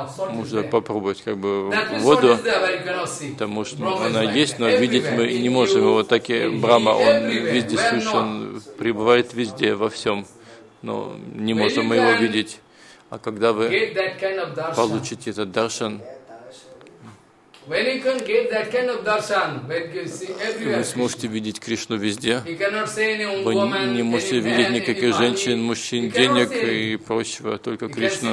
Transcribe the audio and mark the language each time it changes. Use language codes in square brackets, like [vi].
[ru] Можно попробовать как бы воду, потому что она есть, но видеть мы не можем. Вот так и Брахма, он везде сущий, он пребывает везде, во всем, но не можем мы его видеть. А когда вы получите этот даршан, [en] when you can get that kind of darshan, when you see everywhere. [ru] Вы сможете видеть Кришну везде. [en] You cannot see any woman. [ru] Вы не можете видеть никаких женщин, мужчин, денег и прочего, только Кришна.